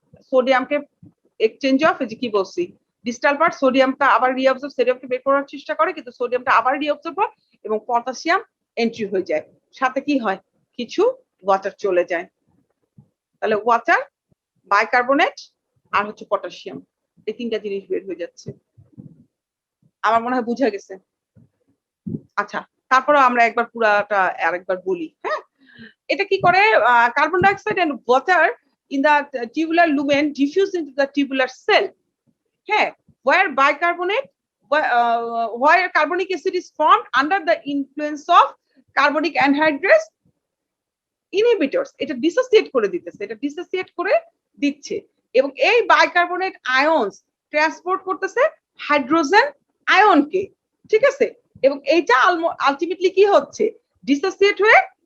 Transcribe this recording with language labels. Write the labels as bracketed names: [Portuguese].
[Bangla] সোডিয়ামকে exchange of, এই যে কি বলছি ডিস্টাল পার্ট সোডিয়ামটা আবার রিঅবজর্ব, সোডিয়ামকে বের করার চেষ্টা করে কিন্তু সোডিয়ামটা আবার রিঅবজর্ব হয় এবং পটাশিয়াম এন্ট্রি হয়ে যায়, সাথে কি হয় কিছু ওয়াটার চলে যায়, তাহলে ওয়াটার, বাইকার্বনেট আর হচ্ছে পটাশিয়াম, এই তিনটা জিনিস বের হয়ে যাচ্ছে। আমার মনে হয় বুঝা গেছে। আচ্ছা, তারপরে আমরা একবার পুরাটা আরেকবার বলি। হ্যাঁ, এটা কি করে, [English] Carbon dioxide and water in the tubular lumen diffuse into the tubular cell. [Bangla] হ্যাঁ, [English] where bicarbonate, where carbonic acid is formed under the influence of carbonic anhydrase inhibitors, [Bangla] এটা ডিসোসিয়েট করে দিতেছে, এটা ডিসোসিয়েট করে দিচ্ছে এবং এই বাইকার্বনেট আয়নস ট্রান্সপোর্ট করতেছে হাইড্রোজেন আয়নকে, ঠিক আছে, এবং এইটা আলটিমেটলি কি হচ্ছে, ডিসোসিয়েট হয়ে